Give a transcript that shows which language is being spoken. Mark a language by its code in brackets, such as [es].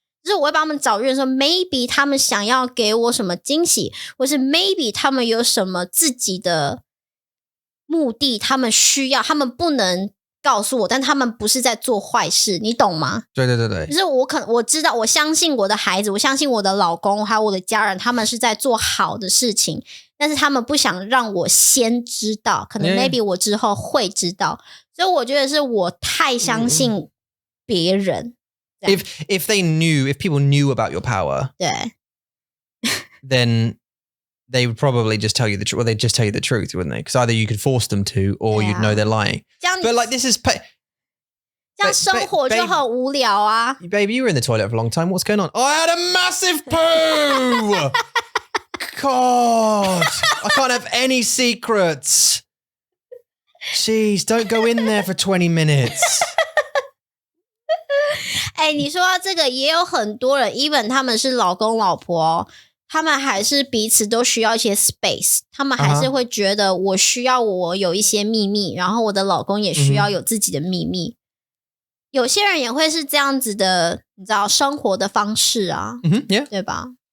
[zh] 就是我会帮他们找人说 maybe 他们想要给我什么惊喜，或是 maybe 他们有什么自己的目的，他们需要，他们不能告诉我，但他们不是在做坏事，你懂吗？对。就是我知道，我相信我的孩子，我相信我的老公，还有我的家人，他们是在做好的事情，但是他们不想让我先知道，可能 maybe 我之后会知道，所以我觉得是我太相信别人。 [en] If people knew about your power, then they would probably just tell you the truth. Well, they'd just tell you the truth, wouldn't they? Because either you could force them to, or you'd know they're lying. But like this is, [zh] 这样生活就很无聊啊。 [en] Babe, you were in the toilet for a long time. What's going on? I had a massive poo. God, I can't have any secrets. Jeez, don't go in there for 20 minutes. [zh] 你说到这个，也有很多人 even 他们是老公老婆他们还是彼此都需要一些 space， 他们还是会觉得我需要我有一些秘密，然后我的老公也需要有自己的秘密。有些人也会是这样子的，你知道生活的方式啊，对吧？